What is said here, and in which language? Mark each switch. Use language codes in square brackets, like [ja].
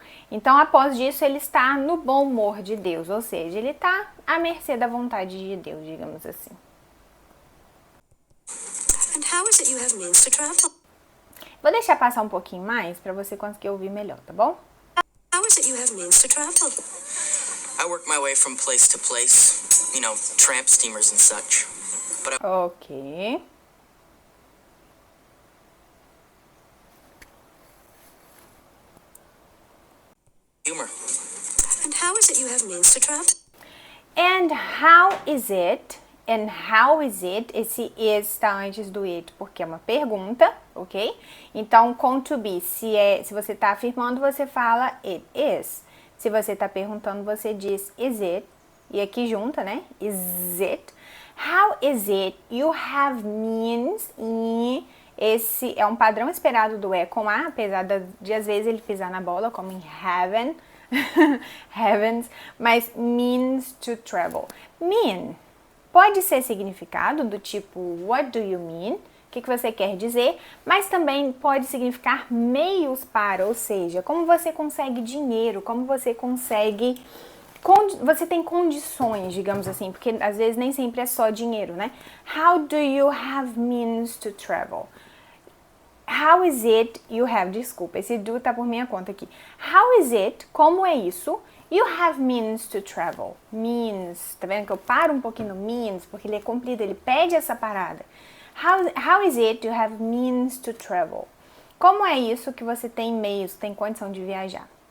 [pt] Então, após disso, ele está no bom humor de Deus, ou seja, ele está à mercê da vontade de Deus, digamos assim. [en] And how is it you have means to travel? [pt] Vou deixar passar um pouquinho mais para você conseguir ouvir melhor, tá bom? [en] How is it you have means to travel? I work my way from place to place, you know, tramp steamers and such. But Ok. humor. And how is it you have means to travel? And how is it? And how is it? [pt] Esse is está antes do it porque é uma pergunta, ok? Então, com to be, se você está afirmando, você fala [en] it is. [pt] Se você está perguntando, você diz [en] is it. [pt] E aqui junta, né? [en] Is it? How is it you have means? [pt] E esse é um padrão esperado do com a, apesar de às vezes ele pisar na bola, como em heaven, heavens, mas [en] means to travel. [pt] Mean pode ser significado do tipo [en] what do you mean? [pt] O que você quer dizer? Mas também pode significar meios para, ou seja, como você consegue dinheiro, como você consegue... Você tem condições, digamos assim, porque às vezes nem sempre é só dinheiro, né? [en] How do you have means to travel? How is it you have... [pt] Desculpa, esse do tá por minha conta aqui. [en] How is it? [pt] Como é isso? [en] You have means to travel. Means. [pt] Tá vendo que eu paro um pouquinho no means, porque ele é comprido, ele pede essa parada. [en] How is it you have means to travel? [pt] Como é isso que você tem meios, tem condição de viajar?